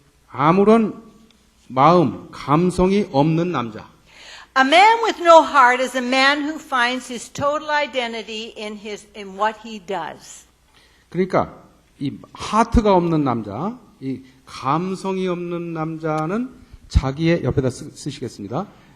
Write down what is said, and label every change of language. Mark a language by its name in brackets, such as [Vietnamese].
[Korean] 아무런 마음, 감성이 없는 남자. [English] A man with no heart is a man who finds his total identity in what he does. [Korean] 그러니까 이 하트가 없는 남자, 이 감성이 없는 남자는 자기의 옆에다 쓰시겠습니다.